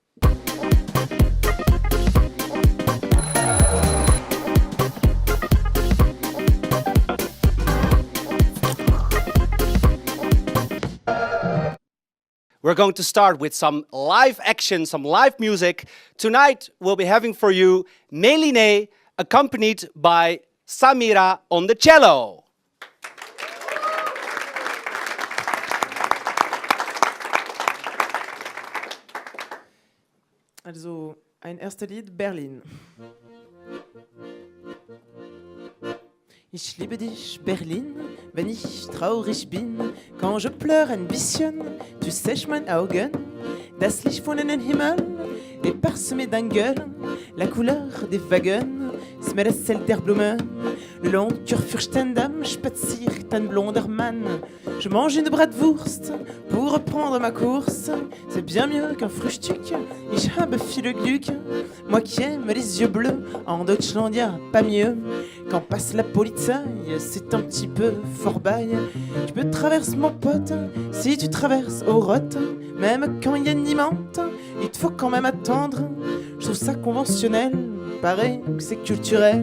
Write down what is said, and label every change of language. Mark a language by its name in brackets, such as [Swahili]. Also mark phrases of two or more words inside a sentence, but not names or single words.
[English] We're going to start with some live action, some live music. Tonight we'll be having for you Mélinée, accompanied by Samira on the cello. [German] Also ein erster Lied, Berlin. Ich liebe dich, Berlin, wenn ich traurig bin, [French] quand je pleure [German] ein bisschen, [French] tu sèches [German] mein Augen, das Licht von den Himmel [French] est parsemé d'un gueule, la couleur des [German] Wagen, smellt der Blumen, [French] le long du [German] Kurfürstendamm spaziert ein blonder Mann, [French] je mange une bratwurst pour reprendre ma course, c'est bien mieux qu'un Frühstück, [German] ich habe viele Glück, [French] moi qui aime les yeux bleus, en Deutschlandia pas mieux, quand passe la polizei, c'est un petit peu fort bail. Tu peux traverser mon pote, si tu traverses au rot, même quand il y a une limante, il te faut quand même attendre. Je trouve ça conventionnel, paraît que c'est culturel.